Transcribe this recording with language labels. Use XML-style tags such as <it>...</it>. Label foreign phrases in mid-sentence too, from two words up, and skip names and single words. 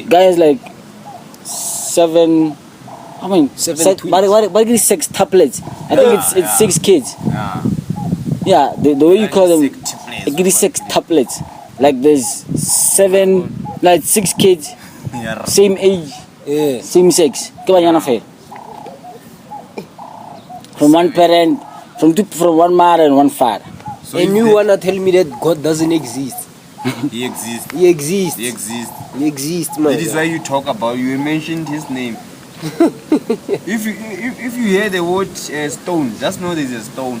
<en>Guy has like 7. I mean, 7 twins. what is 6 tuplets? I think it's 6 kids. Yeah. Yeah, the way you call them, 6 triplets. it gives 6 tuplets. Like there's 7, like 6 kids, Yeah. same age, Yeah. same sex.</en> <tn>Ke banyana fela.</tn> <en>From one parent, from one mother and one father. So And if you they- wanna tell me that God doesn't exist? he exists. He exists. He exists. He exists, man. That is why you talk about. You mentioned his name. if you hear the word stone, just know there's a stone.</en>